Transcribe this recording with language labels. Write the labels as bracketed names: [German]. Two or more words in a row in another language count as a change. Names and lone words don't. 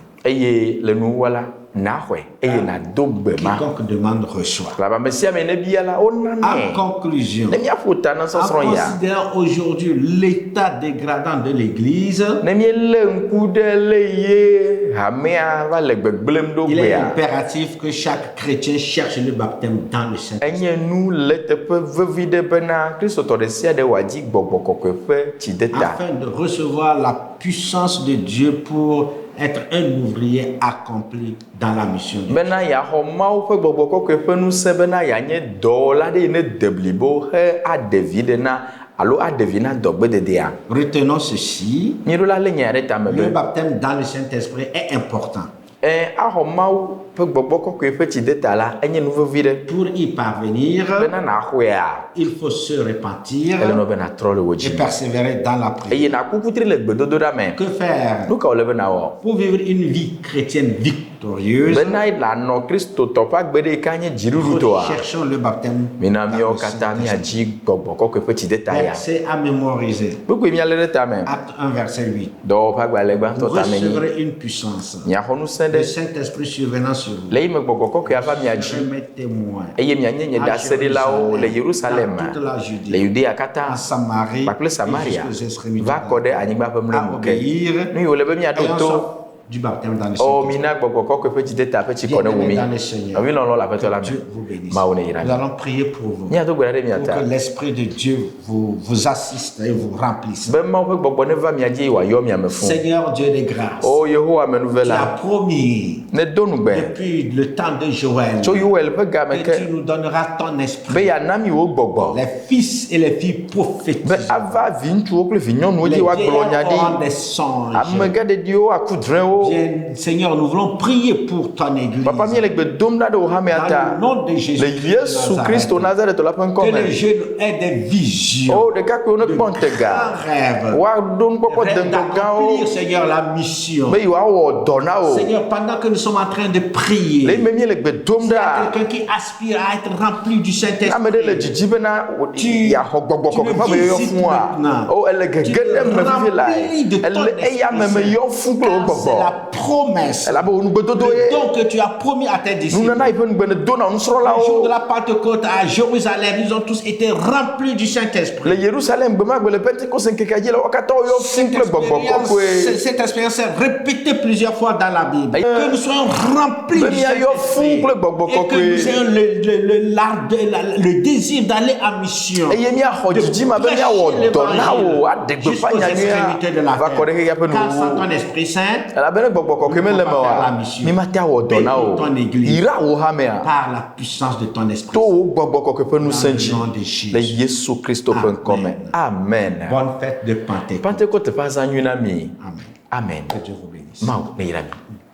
[Ewe] Eye le nuwɔla naxɔe eye nado gbe ma. [French] Quiconque demande reçoit. [Ewe] Laba ame sia ame ne bia la wo [French] En [Ewe] nanɛ. [French] conclusion, [Ewe] Ne míaƒo ta na [French] en [Ewe] sɔsrɔ̃ ya. [French] considérant aujourd'hui l'état dégradant de l'Église, [Ewe] Ne míelé ŋku ɖe le ye hamea va le gbegblẽm ɖo [French] il est [Ewe] gbea. [French] impératif que chaque chrétien cherche le baptême dans le Saint-Esprit. [Ewe] Enye nu le teƒe vevi ɖe bena kristotɔ ɖe sia ɖe wòadzi gbɔgbɔ kɔkɔe ƒe tsideta. [French] Afin de recevoir la puissance de Dieu pour être un ouvrier accompli dans la mission de Dieu. [Ewe] Bena yeaxɔ Mawu ƒe gbɔgbɔ kɔkɔe ƒe ŋusẽ bena yeanye dɔwɔla ɖe yi ne de blibo he aɖe vi ɖe na alo aɖe vi na dɔgbededea. [French] Retenons ceci, [Ewe] Míeɖola lé nya ɖe tame [French] le [Ewe] be [French] baptême dans le Saint-Esprit est important. [Ewe] axɔ Mawu ƒe gbɔgbɔ kɔkɔe ƒe tsideta la enye nu vevi ɖe. [French] Pour y parvenir, [Ewe] Bena naxɔea [French] il faut se repentir [Ewe] ele nɔ be natrɔ le wo [French] et [Ewe] dzi. [French] persévérer dans la prière. [Ewe] Eye nakukutri le gbedodoɖa me. [French] Que faire [Ewe] Nu ka wòle be nawɔ? [French] pour vivre une vie chrétienne victorieuse? [Ewe] Bena lanɔ kristotɔ ƒe agbe ɖe yi ka nye dziɖuɖu toa. [French] Cherchons le baptême. [Ewe] Mina [French] dans [Ewe] míawo [French] le [Ewe] katã [French] Saint-Esprit. [Ewe] míadzi gbɔgbɔ kɔkɔe ƒe tsideta ya. [French] Verset à mémoriser. [Ewe] Kpekpe míalé ɖe tame. [French] Acte 1, verset 8. [Ewe] Dɔwɔƒe agbalẽ [French] Vous [Ewe] gbãtɔ tame nyi. [French] recevrez une puissance. [Ewe] Miaxɔ ŋusẽ [French] Le [Ewe] ɖe. [French] Saint-Esprit survenant sur vous. [Ewe] Le yi me gbɔgbɔ kɔkɔe ava miadzi. [French] Serez mes témoins. [Ewe] Eye mianye nye ɖaseɖilawo le Yerusalem, [French] dans toute la Judée, [Ewe] le Yudea katã, [French] en Samarie, [Ewe] kpakple Samaria, [French] et jusqu'aux extrémités [Ewe] va kɔ ɖe anyigba ƒe [French] à [Ewe] mlɔnu ke. [French] obéir, [Ewe] Nu yi wòle be miaɖo [French] ayant [Ewe] to. [French] soif du baptême dans le [Ewe] O [French] Saint-Esprit. [Ewe] mina gbɔgbɔ kɔkɔe ƒe tsideta ƒe tsikɔ ne wu mi. [French] Dans le Seigneur. [Ewe] Avi lɔlɔ le aƒetɔ la me. [French] Dieu vous bénisse. [Ewe] Mawu ne yra [French] Nous [Ewe] mi. [French] allons prier pour vous. [Ewe] Míado gbe ɖa ɖe [French] Pour [Ewe] miata. [French] que l'Esprit de Dieu vous assiste et vous remplisse. [Ewe] Be Mawu ƒe gbɔgbɔ ne va mia dzi wòayɔ mia me fũu. [French] Seigneur Dieu des grâces, [Ewe] O Yehowa [French] tu as [Ewe] amenuvela, [French] promis [Ewe] ne do nugbe [French] depuis le temps de Joël [Ewe] tso Yoel ƒe game [French] que tu [Ewe] ke [French] nous donneras ton [Ewe] be [French] esprit. [Ewe] yeana mi wo gbɔgbɔ. [French] Les fils et les filles [Ewe] Be [French] prophétisent. [Ewe] ava viŋutsuwo kple vinyɔnuwo [French] Les [Ewe] dzi woagblɔ nya [French] vieillards auront [Ewe] ɖi. [French] des songes. [Ewe] Amegãɖeɖiwo aku drɛ̃wo. [French] Bien, Seigneur, nous voulons prier pour ton église. [Ewe] Papa míele gbe dom ɖa ɖe wò hamea [French] Dans le [Ewe] ta. [French] nom de Jésus. [Ewe] Le Yesu Kristo Nazaretɔ la ƒe ŋkɔ [French] Que les [Ewe] me. [French] jeunes aient des visions. [Ewe] O ɖekakpuiwo ne kpɔ ntega. [French] Grands rêves. [Ewe] Woaɖo nukpɔkpɔ [French] Rêve [Ewe] dengɔ [French] d'accomplir, [Ewe] gãwo [French] Seigneur, la mission. [Ewe] be yewoawɔ dɔ na wo. [French] Seigneur, pendant que nous sommes en train de prier, [Ewe] Le yi me míele gbe dom [French] il y a [Ewe] ɖa. [French] quelqu'un qui aspire à être rempli du [Ewe] Ame ɖe le [French] Saint-Esprit. [Ewe] dzidzi bena [French] Tu- [Ewe] yeaxɔ gbɔgbɔ [French] tu [Ewe] kɔkɔe [French] le [Ewe] ƒe ameyɔyɔ [French] visites [Ewe] fũua. [French] maintenant. [Ewe] O ele [French] Tu [Ewe] gege [French] le [Ewe] ɖe me vivi [French] remplis de [Ewe] lae. [French] ton [Ewe] Ele eya me [French] esprit [Ewe] meyɔ fũu kple wo [French] Car c'est [Ewe] gbɔgbɔ. [French] la promesse, [Ewe] ela be wo nugbedodo [French] le [Ewe] ye [French] don que tu as promis à tes disciples. [Ewe] nunana yi ƒe nugbene do na [French] Le jour [Ewe] nusrɔ̃lawo [French] de la Pentecôte à Jérusalem, ils ont tous été remplis du Saint-Esprit. [Ewe] le Yerusalem gbe ma gbe le Pentecost ŋkekea dzi la wo katã woyɔ fũu kple gbɔgbɔ kɔkɔe [French] Cette expérience est répétée plusieurs fois dans la Bible. Que nous soyons remplis [Ewe] be [French] du [Ewe] miayɔ [French] Saint-Esprit. [Ewe] fũu kple gbɔgbɔ [French] Et que nous [Ewe] kɔkɔe [French] ayons le désir d'aller en mission. [Ewe] eye miaxɔ dzidzima be miawɔ dɔ na wo aɖe gbeƒã [French] Jusqu'aux extrémités de la [Ewe] nyanyuia va kɔ ɖe xexea ƒe [French] Car sans [Ewe] nuwuwu [French] ton Esprit Saint, [Ewe] elabena gbɔgbɔ kɔkɔe mele me oa mi mate awɔ dɔ na o yra wo hamea [French] par la puissance de ton Esprit [Ewe] to [French] Saint. [Ewe] wo gbɔgbɔ kɔkɔe ƒe ŋusẽ dzi [French] Dans le nom de Jésus. [Ewe] le Yesu Kristo ƒe ŋkɔme amen [French] Bonne fête de Pentecôte. [Ewe] Pentecôte ƒe azã nyui na mi [French] Amen. [Ewe] amen [French] Que Dieu vous bénisse. [Ewe] Mawu ne yra mi